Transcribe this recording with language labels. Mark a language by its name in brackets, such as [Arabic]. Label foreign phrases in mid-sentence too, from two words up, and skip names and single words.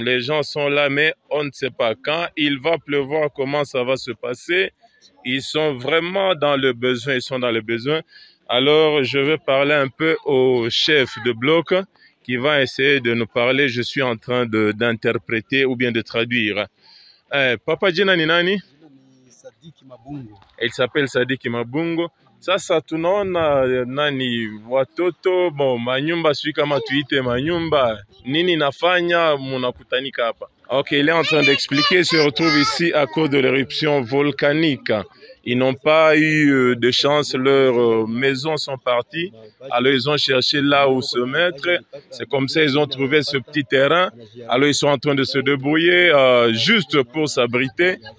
[French] Les gens sont là, mais on ne sait pas quand il va pleuvoir, comment ça va se passer. Ils sont vraiment dans le besoin, Alors, je vais parler un peu au chef de bloc qui va essayer de nous parler. Je suis en train d'interpréter ou bien de traduire. [Swahili] Papa Jina ni nani? [French] Il s'appelle Sadiki Mabungo. [Swahili] Sasa tunaona nani watoto manyumba sui kama tuite manyumba nini nafanya munakutanika hapa. [French] Ok, il est en train d'expliquer, se retrouve ici à cause de l'éruption volcanique. Ils n'ont pas eu de chance, leurs maisons sont parties. Alors ils ont cherché là où se mettre. C'est comme ça ils ont trouvé ce petit terrain. Alors ils sont en train de se débrouiller juste pour s'abriter.